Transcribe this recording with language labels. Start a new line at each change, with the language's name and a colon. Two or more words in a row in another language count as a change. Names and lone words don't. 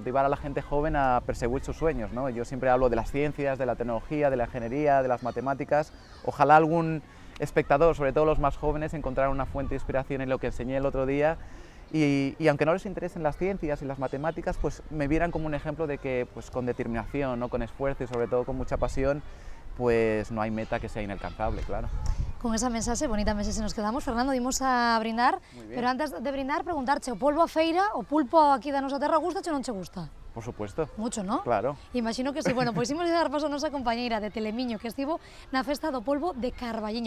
Spanish: Motivar a la gente joven a perseguir sus sueños, ¿no? Yo siempre hablo de las ciencias, de la tecnología, de la ingeniería, de las matemáticas, ojalá algún espectador, sobre todo los más jóvenes, encontrara una fuente de inspiración en lo que enseñé el otro día. Y aunque no les interesen las ciencias y las matemáticas, pues me vieran como un ejemplo de que pues, con determinación, ¿no? Con esfuerzo y sobre todo con mucha pasión, pues no hay meta que sea inalcanzable, claro.
Galician: Con esa mensaxe, bonita mensaxe nos quedamos. Fernando, dimos a brindar, pero antes de brindar, preguntarche, o polvo a feira, o pulpo aquí da nosa terra, gusta ou non che gusta?
Spanish: Por supuesto. Mucho, ¿no? Claro. Imagino que sí.
Galician: Bueno, pois imos dar paso a nosa compañeira de Telemiño que estivo na festa do polvo de Carballiño.